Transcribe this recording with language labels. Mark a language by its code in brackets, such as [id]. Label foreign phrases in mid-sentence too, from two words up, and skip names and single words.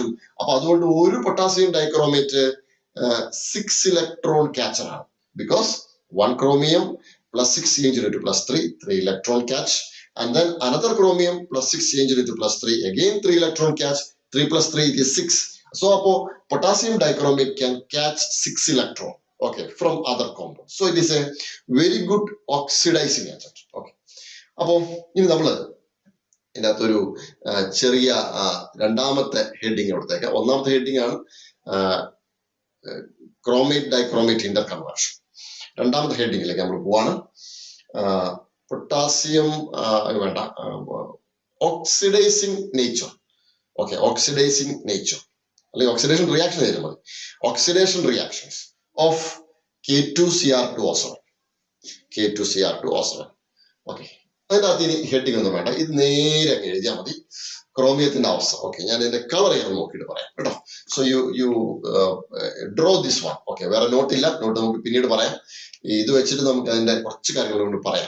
[en] Potassium dichromate 6 electron catcher because 1 chromium plus 6 changed into plus 3 electron catch, and then another chromium plus 6 changed into plus 3 again 3 electron catch. 3 plus 3 is 6. So potassium dichromate can catch 6 electron okay from other compounds. So it is a very good oxidizing agent. Okay. In the [ml] ചെറിയ രണ്ടാമത്തെ ഹെഡിങ് എടുത്തേക്കാം. ഒന്നാമത്തെ ഹെഡിങ് ആണ് [en] chromate dichromate interconversion. [ml] രണ്ടാമത്തെ ഹെഡിങ്ങിലേക്ക് നമ്മൾ പോവാണ്. [en] potassium oxidizing nature. Okay, oxidizing nature. Oxidation reaction oxidation reactions of K2Cr2O7. K2Cr2O7. Okay. [ml] അതിനകത്ത് ഹെഡിങ് ഒന്നും വേണ്ട, ഇത് നേരെ അങ്ങ് എഴുതിയാൽ മതി. ക്രോമിയത്തിന്റെ അവസ്ഥ ഓക്കെ ഞാൻ ഇതിന്റെ കളർ ചെയ്യാൻ നോക്കിയിട്ട് പറയാം കേട്ടോ. [en] so you draw this one. [ml] ഓക്കെ, വേറെ നോട്ടില്ല, നോട്ട് നമുക്ക് പിന്നീട് പറയാം. ഇത് വെച്ചിട്ട് നമുക്ക് അതിന്റെ കുറച്ച് കാര്യങ്ങൾ കൊണ്ട് പറയാം.